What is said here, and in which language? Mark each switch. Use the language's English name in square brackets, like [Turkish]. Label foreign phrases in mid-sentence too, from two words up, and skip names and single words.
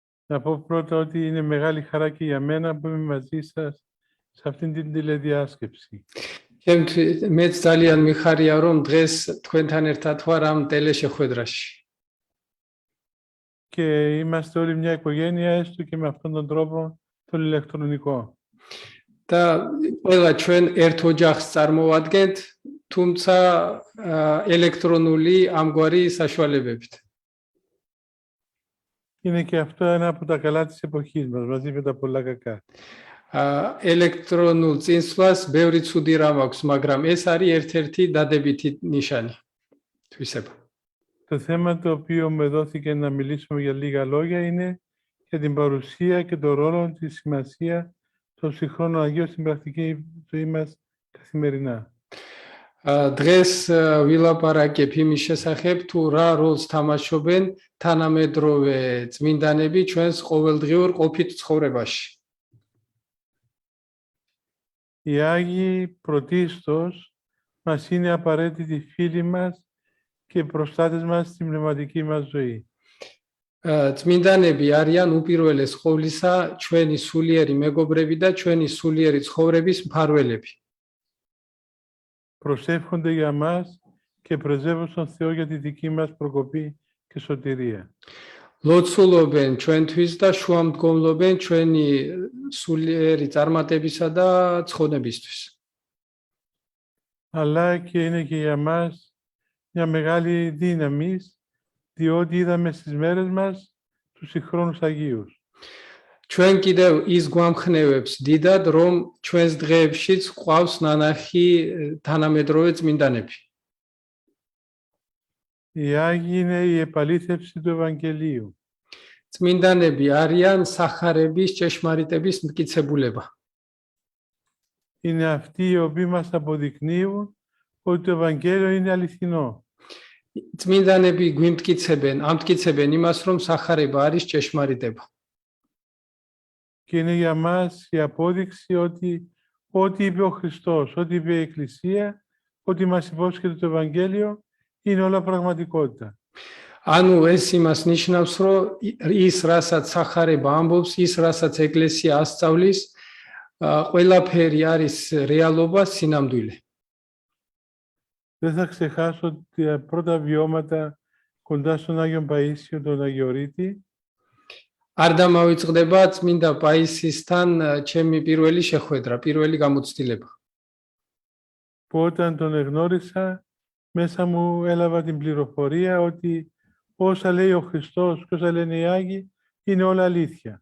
[Greek] Να πω πρώτα ότι είναι μεγάλη χαρά και για μένα που είμαι μαζί σας σε αυτήν την τηλεδιάσκεψη. [Georgian] მეც ძალიან მიხარია რომ დღეს თქვენთან ერთად ვარ ამ ტელეშეხვედრაში. [Greek] Και είμαστε όλοι μια οικογένεια, έστω και με αυτόν τον τρόπο τον ηλεκτρονικό. [Georgian] და ყველა ჩვენ ერთ ოჯახს წარმოვადგენთ, თუმცა ელექტრონული ამგვარი საშუალებებით. [Greek] Είναι και αυτό ένα από τα καλά της εποχής μας, μαζί με τα πολλά κακά. [Georgian] ელექტრონულ წინსვლას ბევრი ცუდი რამ აქვს, მაგრამ ეს არის ერთ-ერთი დადებითი ნიშანი თვისება. [Greek] Το θέμα το οποίο με δόθηκε να μιλήσουμε για λίγα λόγια είναι για την παρουσία και το ρόλο, τη σημασία των συγχρόνων Αγίων στην πρακτική ζωή μας καθημερινά. [Georgian] დღეს ვილაპარაკებ იმის შესახებ, თუ რა როლს თამაშობენ თანამედროვე წმინდანები ჩვენს ყოველდღიურ ყოფით ცხოვრებაში. [Greek] Οι Άγιοι πρωτίστως μας είναι απαραίτητοι φίλοι μας και προστάτες μας στην πνευματική μας ζωή. [Georgian] წმინდანები არიან უპირველეს ყოვლისა ჩვენი სულიერი მეგობრები და ჩვენი სულიერი ცხოვრების მფარველები. [Greek] Προσεύχονται για μας και πρεσβεύουν στον Θεό για τη δική μας προκοπή και σωτηρία. [Georgian] ლოცულობენ ჩვენთვის და შუამდგომლობენ ჩვენი სულიერი წარმატებისა და ცხონებისთვის. [Greek] Αλλά και είναι και για μας μια μεγάλη δύναμη, διότι είδαμε στις μέρες μας τους συγχρόνους Αγίους. [Georgian] ჩვენ კიდევ ის გვამხნევებს დიდად, რომ ჩვენს დღეებშიც ყავს ნანახი თანამედროვე წმინდანები. [Greek] Οι Άγιοι είναι η επαλήθευση του Ευαγγελίου. [Georgian] წმინდანები არიან სახარების ჭეშმარიტების მტკიცებულება. [Greek] Είναι αυτοί οι οποίοι μας αποδεικνύουν ότι το Ευαγγέλιο είναι αληθινό. [Georgian] წმინდანები ამტკიცებენ იმას, რომ სახარება არის ჭეშმარიტება. [Greek] Και είναι για μας η απόδειξη ότι ό,τι είπε ο Χριστός, ό,τι είπε η Εκκλησία, ό,τι μας υπόσχεται το Ευαγγέλιο, είναι όλα πραγματικότητα. [Georgian] ანუ ეს იმას ნიშნავს, რომ ის რასაც სახარება ამბობს, ის რასაც ეკლესია ასწავლის, ყველაფერი არის რეალობა, სინამდვილე. [Greek] Δεν θα ξεχάσω τα πρώτα βιώματα κοντά στον Άγιο Παΐσιο, τον Αγιορείτη. [Georgian] არ დამავიწყდება წმინდა პაისისთან ჩემი პირველი შეხვედრა, პირველი გამოცდილება. [Greek] Που όταν τον εγνώρισα, μέσα μου έλαβα την πληροφορία ότι όσα λέει ο Χριστός και όσα λένε οι Άγιοι είναι όλα αλήθεια.